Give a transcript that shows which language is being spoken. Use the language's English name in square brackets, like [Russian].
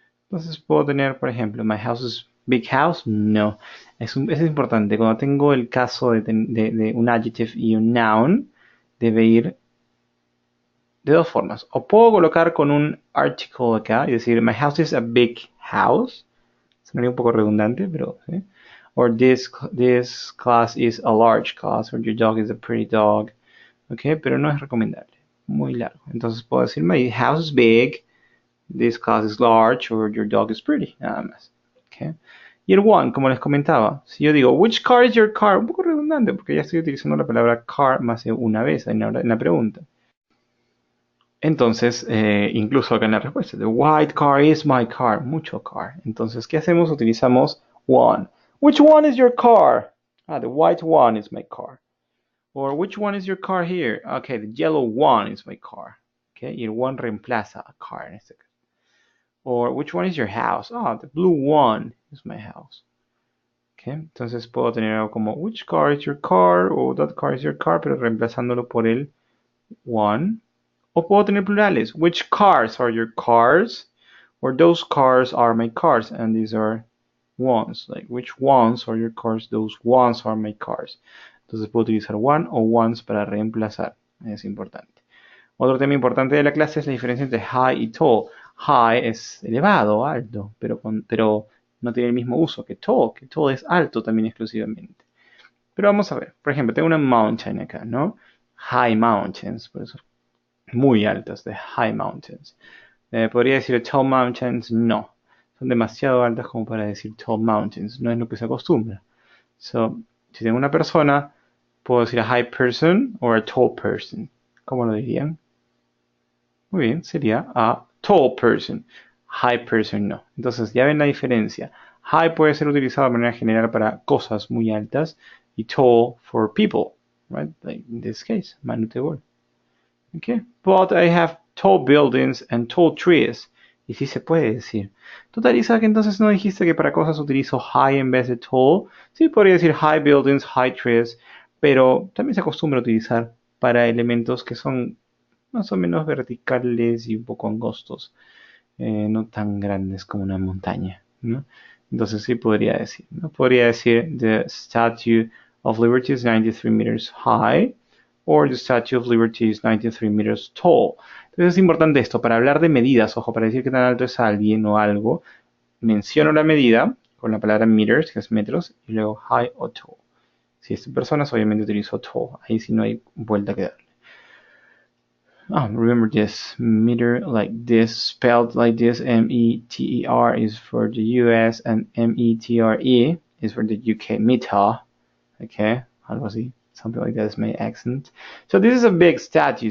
[Spanish] Entonces puedo tener, por ejemplo, [English] my house is big house. [Spanish] No, es importante. Cuando tengo el caso de un adjective y un noun, debe ir de dos formas. O puedo colocar con un article acá y decir, [English] my house is a big house. [Spanish] Sonaría un poco redundante, pero ¿sí? [English] Or this class is a large class, or your dog is a pretty dog. [Spanish] Ok, pero no es recomendable. Muy largo. Entonces puedo decir, [English] my house is big, this class is large, or your dog is pretty. [Spanish] Nada más. Okay. Y el one, como les comentaba, si yo digo, [English] which car is your car? [Spanish] Un poco redundante, porque ya estoy utilizando la palabra car más de una vez en la pregunta. Entonces, incluso acá en la respuesta, [English] the white car is my car, [Spanish] mucho car. Entonces, ¿qué hacemos? Utilizamos one. [English] Which one is your car? Ah, the white one is my car. Or which one is your car here? Okay, the yellow one is my car. [Spanish] Okay, y el one reemplaza a car en este caso. [English] Or which one is your house? Ah, the blue one is my house. [Spanish] Okay, entonces puedo tener algo como [English] which car is your car [Spanish] o [English] that car is your car, [Spanish] pero reemplazándolo por el one. O puedo tener plurales. [English] Which cars are your cars? Or those cars are my cars, and these are ones. Like which ones are your cars? Those ones are my cars. [Spanish] Entonces puedo utilizar one o ones para reemplazar. Es importante. Otro tema importante de la clase es la diferencia entre high y tall. High es elevado, alto, pero no tiene el mismo uso que tall es alto también exclusivamente. Pero vamos a ver, por ejemplo, tengo una mountain acá, ¿no? High mountains, por eso muy altas, de high mountains. ¿Podría decir tall mountains? No, son demasiado altas como para decir tall mountains, no es lo que se acostumbra. So, si tengo una persona, puedo decir a high person o a tall person. ¿Cómo lo dirían? Muy bien, sería a tall person. High person no. Entonces ya ven la diferencia. High puede ser utilizado de manera general para cosas muy altas y [English] tall for people, right? Like in this case, Manu Tebol. Okay, but I have tall buildings and tall trees. [Spanish] Y sí se puede decir. Total, Isaac, entonces no dijiste que para cosas utilizo high en vez de tall. Sí, podría decir high buildings, high trees, pero también se acostumbra a utilizar para elementos que son más o menos verticales y un poco angostos, no tan grandes como una montaña, ¿no? Entonces sí podría decir, ¿no? Podría decir [English] the Statue of Liberty is 93 meters high, [Spanish] or [English] the Statue of Liberty is 93 meters tall. [Spanish] Entonces es importante esto, para hablar de medidas, ojo, para decir qué tan alto es alguien o algo, menciono la medida con la palabra meters, que es metros, y luego high o tall. Si es personas, obviamente utilizo tall, ahí sí no hay vuelta que darle. [English] Oh, remember this meter like this, spelled like this, M-E-T-E-R is for the US and M-E-T-R-E is for the UK, meter. Okay, [Spanish] algo así, [English] something like that is my accent. So this is a big statue.